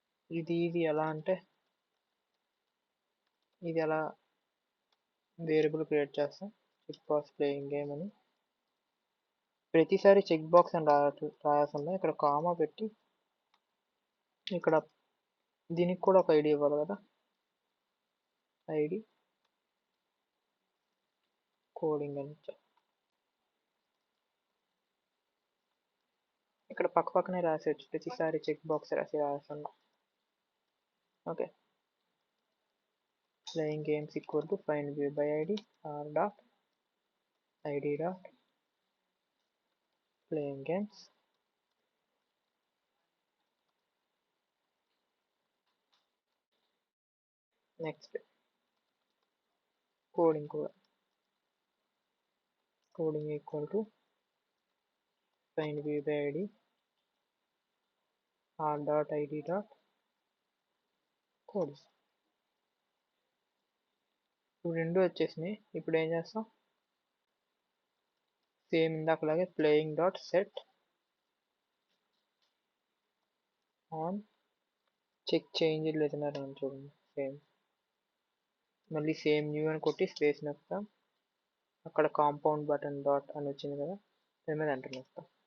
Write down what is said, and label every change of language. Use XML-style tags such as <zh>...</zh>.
<te>ఇది ఎలా అంటే ఇది ఎలా వేరియబుల్ క్రియేట్ చేస్తాం చెక్ బాక్స్ ప్లేయింగ్ గేమ్ అని ప్రతిసారి చెక్ బాక్స్ అని రాయాల్సిందే ఇక్కడ కామా పెట్టి ఇక్కడ దీనికి కూడా ఒక ఐడి ఇవ్వాలి కదా ఐడి కోడింగ్ అని ఇక్కడ పక్కనే రాసేయచ్చు ప్రతిసారి check box రాయాల్సిందా.</te> <en>Okay playing games equal to find view by id r dot id dot playing games next coding equal to find view by id r dot id dot codes.</en> <te>ఇప్పుడు రెండు వచ్చేసినాయి. ఇప్పుడు ఏం చేస్తాం same ఇందాకలాగే playing dot set on check change లేదన్నా చూడండి same మళ్ళీ same new అని కొట్టి స్పేస్ నొక్కుతాం అక్కడ కాంపౌండ్ బటన్ డాట్ అని వచ్చింది కదా దాని మీద ఎంటర్ నొక్కుతాం.</te>